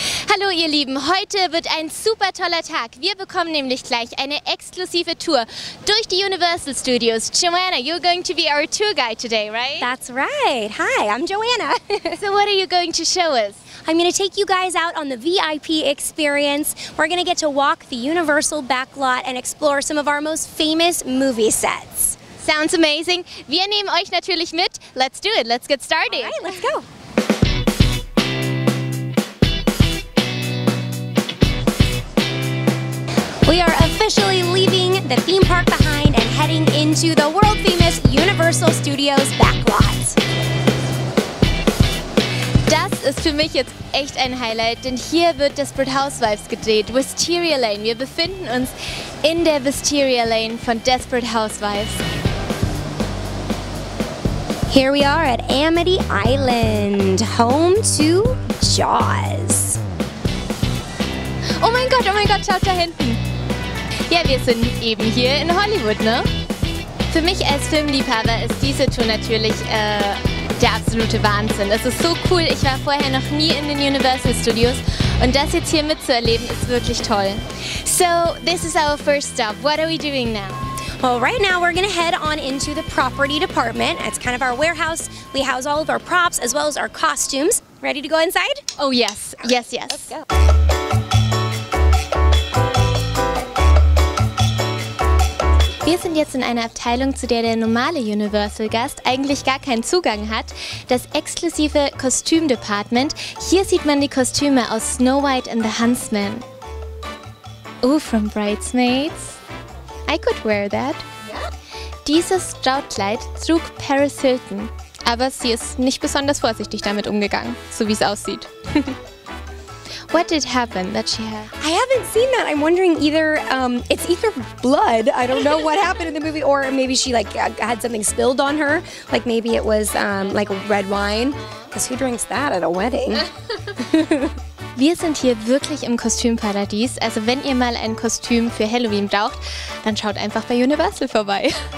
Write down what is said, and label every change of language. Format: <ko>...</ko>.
<de>Hallo ihr Lieben, heute wird ein super toller Tag. Wir bekommen nämlich gleich eine exklusive Tour durch die Universal Studios.</de> <en>Joanna, you're going to be our tour guide today, right? That's right. Hi, I'm Joanna. So what are you going to show us? I'm going to take you guys out on the VIP experience. We're going to get to walk the Universal backlot and explore some of our most famous movie sets. Sounds amazing.</en> <de>Wir nehmen euch natürlich mit.</de> <en>Let's do it. Let's get started. All right, let's go. We are officially leaving the theme park behind and heading into the world-famous Universal Studios backlot.</en> <de>Das ist für mich jetzt echt ein Highlight, denn hier wird Desperate Housewives gedreht, Wisteria Lane. Wir befinden uns in der Wisteria Lane von Desperate Housewives.</de> <en>Here we are at Amity Island, home to Jaws.</en> <de>Oh mein Gott, schaut da hinten. Ja, wir sind eben hier in Hollywood, ne? Für mich als Filmliebhaber ist diese Tour natürlich der absolute Wahnsinn. Es ist so cool, ich war vorher noch nie in den Universal Studios und das jetzt hier mitzuerleben ist wirklich toll.</de> <en>So, this is our first stop. What are we doing now? Well, right now we're gonna head on into the property department. It's kind of our warehouse. We house all of our props as well as our costumes. Ready to go inside? Oh yes, yes, yes. Let's go.</en> <de>Wir sind jetzt in einer Abteilung, zu der der normale Universal-Gast eigentlich gar keinen Zugang hat. Das exklusive Kostüm-Department. Hier sieht man die Kostüme aus Snow White and the Huntsman.</de> <en>Oh, from Bridesmaids. I could wear that. Yeah.</en> <de>Dieses Brautkleid trug Paris Hilton. Aber sie ist nicht besonders vorsichtig damit umgegangen, so wie es aussieht.</de> <en>What did happen that she had? I haven't seen that. I'm wondering it's either blood. I don't know what happened in the movie, or maybe she had something spilled on her. Like maybe it was like red wine. Because who drinks that at a wedding?</en> <de>Wir sind hier wirklich im Kostümparadies. Also wenn ihr mal ein Kostüm für Halloween braucht, dann schaut einfach bei Universal vorbei.</de>